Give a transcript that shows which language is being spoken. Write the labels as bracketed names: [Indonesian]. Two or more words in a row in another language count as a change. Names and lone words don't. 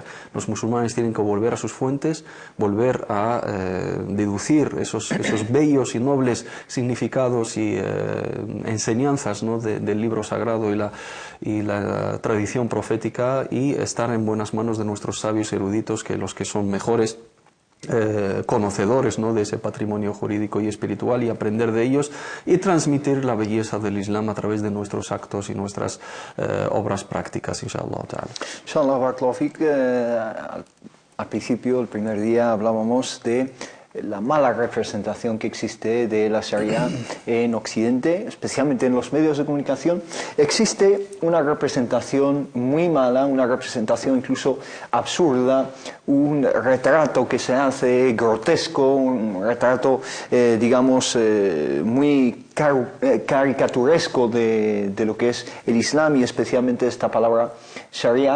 [Spanish] Los musulmanes tienen que volver a sus fuentes, volver a deducir esos bellos y nobles significados y enseñanzas, ¿no?, del libro sagrado y la tradición profética, y estar en buenas manos de nuestros sabios eruditos, que los que son mejores conocedores, ¿no?, de ese patrimonio jurídico y espiritual, y aprender de ellos y transmitir la belleza del Islam a través de nuestros actos y nuestras obras prácticas, [Arabic] إن شاء الله تعالى. إن شاء الله، بارك الله فيك, [Spanish] al principio, el primer día, hablábamos de la mala representación que existe de la Sharia en Occidente, especialmente en los medios de comunicación. Existe una representación muy mala, una representación incluso absurda, un retrato que se hace grotesco, un retrato, digamos, muy caricaturesco de lo que es el Islam y especialmente esta palabra Sharia.